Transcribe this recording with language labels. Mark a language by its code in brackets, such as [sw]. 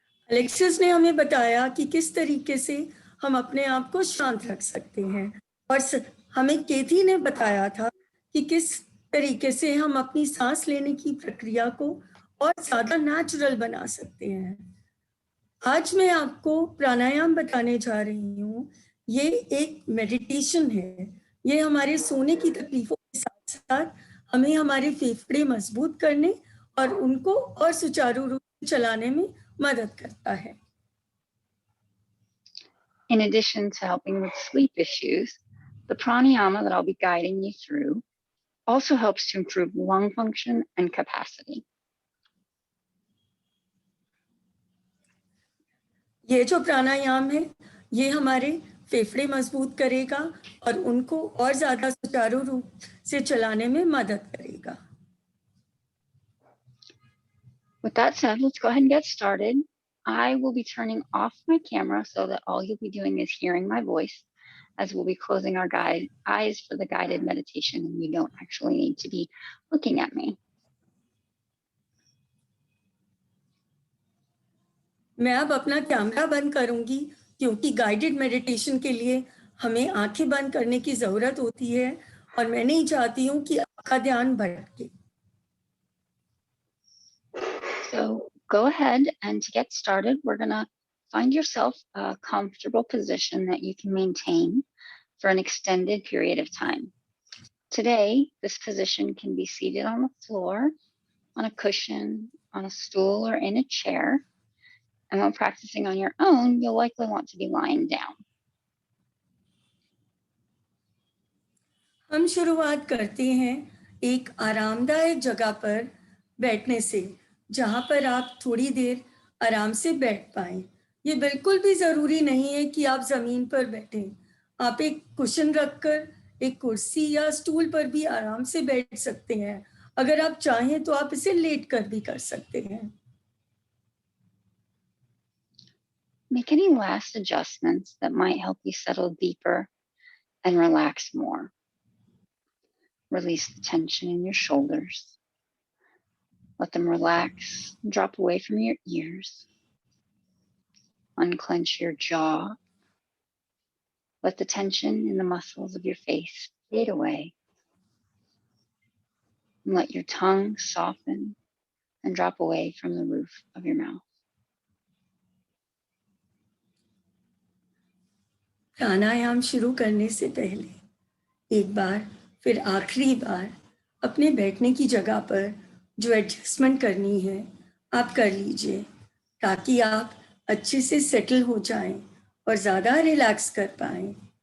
[hi] Alexis ने हमें बताया कि किस तरीके से हम अपने आप को शांत रख सकते हैं और हमें केथी ने बताया था कि किस तरीके से हम अपनी सांस लेने की प्रक्रिया को और ज्यादा नेचुरल बना सकते हैं। आज मैं आपको प्राणायाम बताने जा रही हूँ। ये एक मेडिटेशन है। ये हमारे सोने की तकलीफों के साथ साथ हमें हमारे फेफड़े मजबूत करने और उनको और सुचारू रूप से चलाने में मदद करता है। [en] In addition to helping with sleep issues, the pranayama that I'll be guiding you through also helps to improve lung function and capacity. [hi] ये जो प्राणायाम है, ये हमारे फेफड़े मजबूत करेगा और उनको और ज्यादा सुचारू रूप से चलाने में मदद करेगा। [en] With that said, let's go ahead and get started. I will be turning off my camera so that all you'll be doing is hearing my voice, as we'll be closing our eyes for the guided meditation, and you don't actually need to be looking at me. [hi] मैं अब अपना camera बंद करूंगी क्योंकि guided meditation के लिए हमें आंखें बंद करने की जरूरत होती है और मैं नहीं चाहती हूँ कि आपका ध्यान भटके। [en] So go ahead, and to get started, we're gonna find yourself a comfortable position that you can maintain for an extended period of time. Today, this position can be seated on the floor, on a cushion, on a stool, or in a chair. And when practicing on your own, you'll likely want to be lying down. [hi] हम शुरुआत करते हैं एक आरामदायक जगह पर बैठने से, जहां पर आप थोड़ी देर आराम से बैठ पाएं। ये बिल्कुल भी जरूरी नहीं है कि आप जमीन पर बैठें। आप एक कुशन रखकर एक कुर्सी या स्टूल पर भी आराम से बैठ सकते हैं। अगर आप चाहें तो आप इसे लेट कर भी कर सकते हैं। [en] Make any last adjustments that might help you settle deeper and relax more. Release the tension in your shoulders. Let them relax and drop away from your ears. Unclench your jaw. Let the tension in the muscles of your face fade away. And let your tongue soften and drop away from the roof of your mouth. [hi] प्राणायाम शुरू करने से पहले एक बार फिर आखिरी बार अपने बैठने की जगह पर जो एडजस्टमेंट करनी है आप कर लीजिए, ताकि आप अच्छे से सेटल हो जाएं और ज़्यादा रिलैक्स कर पाएं।